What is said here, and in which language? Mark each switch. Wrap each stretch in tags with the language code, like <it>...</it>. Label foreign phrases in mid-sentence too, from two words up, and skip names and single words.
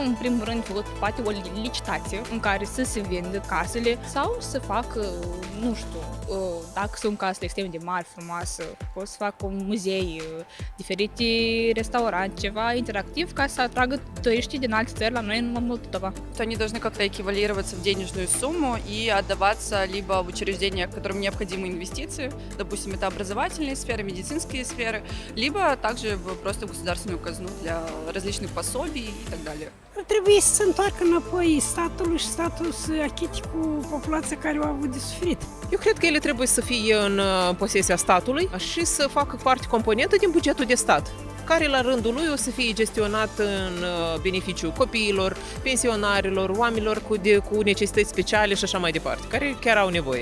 <ro>în primul rând, făcut poate o licitație în care să se vândă casele sau să facă, nu știu, dacă sunt casele extrem de mari, frumoase, pot să facă un muzei, diferite restaurante, ceva interactiv ca să atragă turiștii din alte țări la noi în Moldova.</ro> <ru>Они должны как-то эквивалироваться в денежную сумму и отдаваться либо в учреждения, которым необходимы инвестиции, допустим, это образовательные сферы, медицинские сферы, либо также просто в государственную казну для различных пособий и так далее.</ru> <ro>Ar trebui să se întoarcă înapoi statului și statul să achite cu populația care au avut de suferit. Eu cred că ele trebuie să fie în posesia statului și să facă parte componentă din bugetul de stat, care la rândul lui o să fie gestionat în beneficiul copiilor, pensionarilor, oamenilor cu necesități speciale și așa mai departe, care chiar au nevoie.</ro>